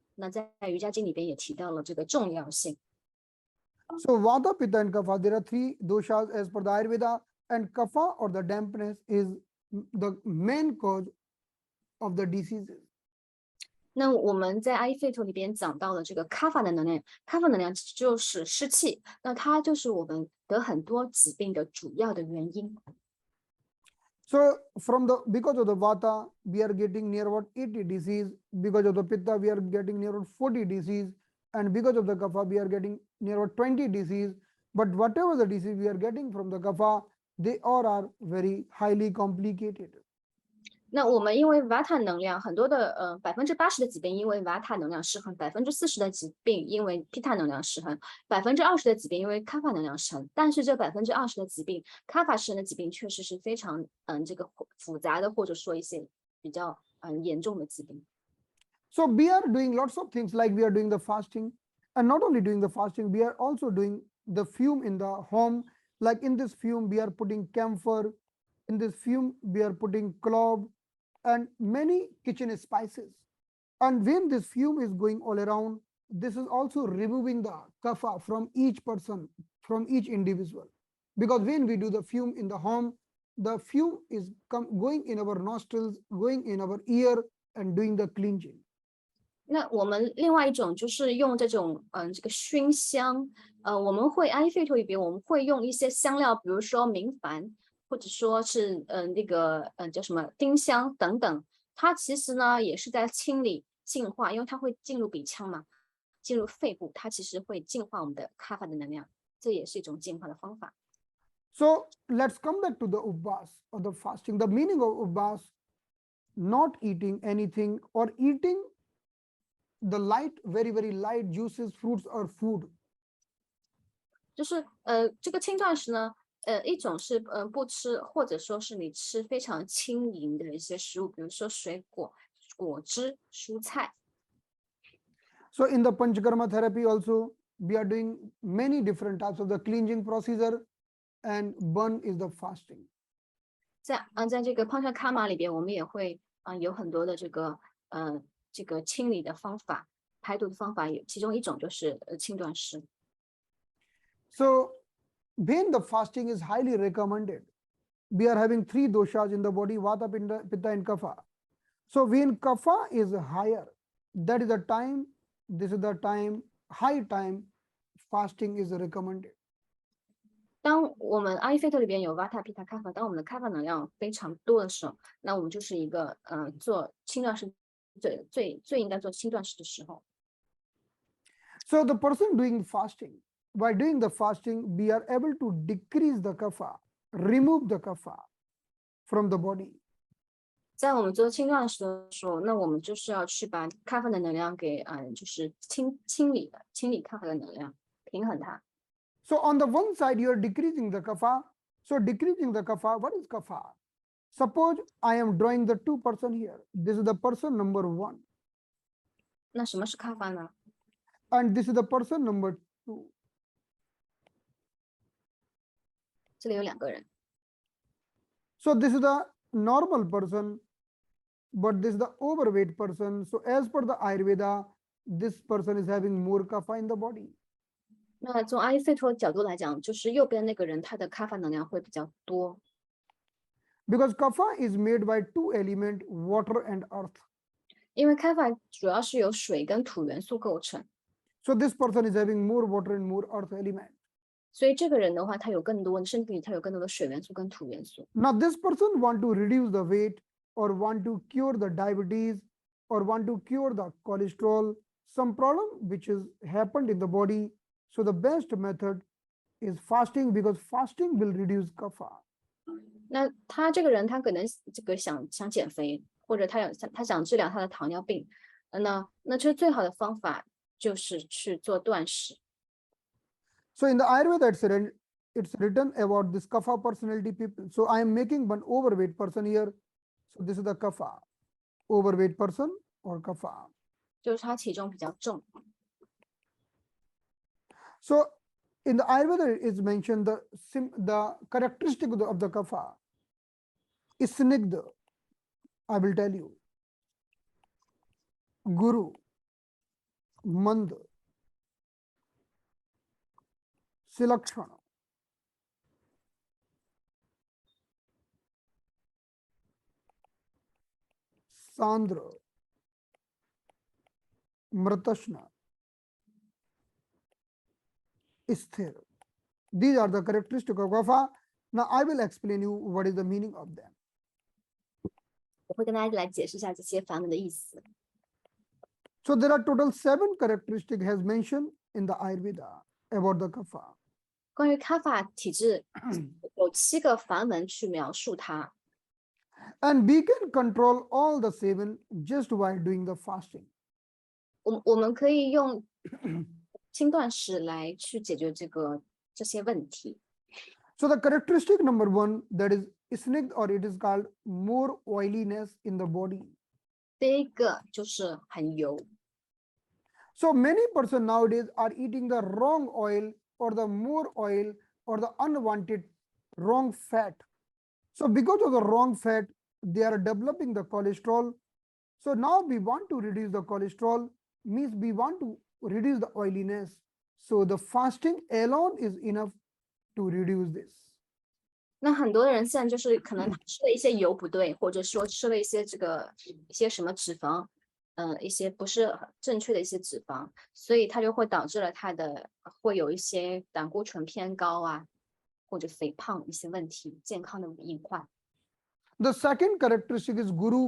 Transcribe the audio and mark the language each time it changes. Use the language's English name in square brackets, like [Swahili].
[Chinese] 那在瑜伽经里边也提到了这个重要性。 [English] So Vata, Pitta and Kapha, there are 3 doshas as per the Ayurveda, and Kapha or the dampness is the main cause of the diseases. [Chinese] 那我们在阿依吠陀里边讲到了这个卡法的能量，卡法能量就是湿气，那它就是我们得很多疾病的主要的原因。 [English] So because of the Vata, we are getting near about 80 disease. Because of the Pitta, we are getting near about 40 disease. And because of the Kapha, we are getting near about 20 disease. But whatever the disease we are getting from the Kapha, they all are very highly complicated. [Chinese] 那我们因为瓦塔能量很多的80%的疾病因为瓦塔能量失衡，40%的疾病因为皮塔能量失衡，20%的疾病因为卡法能量失衡。但是这20%的疾病，卡法失衡的疾病确实是非常这个复杂的，或者说一些比较严重的疾病。 [English] So we are doing lots of things like we are doing the fasting, and not only doing the fasting, we are also doing the fume in the home. Like in this fume, we are putting camphor. In this fume, we are putting clove and many kitchen spices. And when this fume is going all around, this is also removing the kapha from each person, from each individual. Because when we do the fume in the home, the fume is going in our nostrils, going in our ear, and doing the cleansing. [Chinese] 那我们另外一种就是用这种这个熏香，我们会阿育吠陀里边我们会用一些香料，比如说明矾，或者说是那个叫什么丁香等等，它其实呢也是在清理净化，因为它会进入鼻腔嘛，进入肺部，它其实会净化我们的卡法的能量，这也是一种净化的方法。 [English] So let's come back to the upvas or the fasting. The meaning of upvas, not eating anything or eating the light, very, very light juices, fruits or food. [Chinese] 就是这个轻断食呢，一种是不吃，或者说是你吃非常轻盈的一些食物，比如说水果、果汁、蔬菜。 [English] So in the Panchakarma therapy also, we are doing many different types of the cleansing procedure, and one is the fasting. [Chinese] 在这个胖上卡玛里边，我们也会有很多的这个清理的方法、排毒的方法，其中一种就是轻断食。 [English] So when the fasting is highly recommended, we are having 3 doshas in the body: Vata, Pitta, and Kapha. So when Kapha is higher, that is the time. This is the time, high time, fasting is recommended. [Chinese] 当我们阿育吠陀里边有瓦塔、皮塔、卡法，当我们的卡法能量非常多的时候，那我们就是一个做轻断食最应该做轻断食的时候。 [English] So the person doing fasting, by doing the fasting, we are able to decrease the kapha, remove the kapha from the body. [Chinese] 在我们做轻断食的时候，那我们就是要去把卡法的能量给就是清理卡法的能量，平衡它。 [English] So on the one side, you are decreasing the kapha. So decreasing the kapha, what is kapha? Suppose I am drawing the 2 person here. This is the person number 1. [Chinese] 那什么是卡法呢？ [English] And this is the person number 2. [Chinese] 这里有2个人。 [English] So this is the normal person, but this is the overweight person. So as per the Ayurveda, this person is having more kapha in the body. [Chinese] 那从阿育吠陀角度来讲，就是右边那个人他的卡法能量会比较多。 [English] Because kapha is made by 2 elements, water and earth. [Chinese] 因为卡法主要是由水跟土元素构成。 [English] So this person is having more water and more earth element. [Chinese] 所以这个人的话，他有更多身体里他有更多的水元素跟土元素。 [English] Now this person want to reduce the weight or want to cure the diabetes or want to cure the cholesterol, some problem which is happened in the body. So the best method is fasting, because fasting will reduce kapha. [Chinese] 那他这个人他可能这个想减肥，或者他想治疗他的糖尿病，那这最好的方法就是去做断食。 [English] So in the Ayurveda it's written about this kapha personality people. So I am making one overweight person here. So this is the kapha, overweight person or kapha. [Chinese] 就是他体重比较重。 [English] So in the Ayurveda is mentioned the characteristic of the kapha is snigdha. I will tell you. [Sanskrit] Guru, mand, silakshana, sandra, mratashna, sthir. [English] These are the characteristics of kapha. Now I will explain you what is the meaning of them. [Chinese] 我会跟大家来解释一下这些梵文的意思。 [English] So there are total 7 characteristics has mentioned in the Ayurveda about the kapha. [Chinese] 关于卡法体质，有7个梵文去描述它。 [English] And we can control all the 7 just by doing the fasting. [Chinese] 我们可以用轻断食来去解决这些问题。 [English] So the characteristic number 1, that is snigdha, or it is called more oiliness in the body. [Chinese] 第一个就是很油。 [English] So many person nowadays are eating the wrong oil or the more oil or the unwanted wrong fat. So because of the wrong fat, they are developing the cholesterol. So now we want to reduce the cholesterol, means we want to reduce the oiliness. So the fasting alone is enough to reduce this. [Chinese] 那很多人现在就是可能他吃了一些油不对，或者说吃了一些一些什么脂肪，一些不是很正确的一些脂肪，所以它就会导致了他的会有一些胆固醇偏高啊，或者肥胖一些问题，健康的隐患。 [English] The second characteristic is guru.